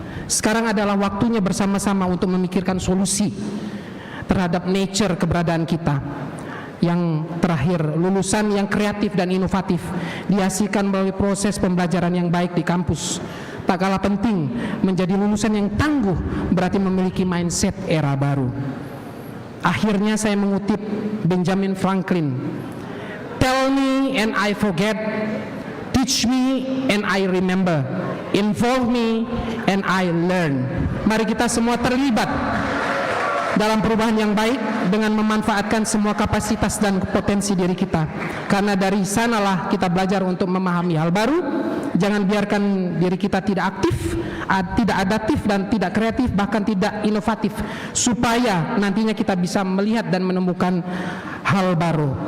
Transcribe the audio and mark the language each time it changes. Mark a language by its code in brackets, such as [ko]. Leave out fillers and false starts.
[id] Sekarang adalah waktunya bersama-sama untuk memikirkan solusi terhadap nature keberadaan kita. Yang terakhir, lulusan yang kreatif dan inovatif dihasilkan melalui proses pembelajaran yang baik di kampus. Tak kalah penting, menjadi lulusan yang tangguh berarti memiliki mindset era baru. Akhirnya saya mengutip Benjamin Franklin. [en] Tell me and I forget, teach me and I remember, involve me and I learn. [id] Mari kita semua terlibat dalam perubahan yang baik dengan memanfaatkan semua kapasitas dan potensi diri kita. Karena dari sanalah kita belajar untuk memahami hal baru. Jangan biarkan diri kita tidak aktif, tidak adaptif dan tidak kreatif, bahkan tidak inovatif, supaya nantinya kita bisa melihat dan menemukan hal baru.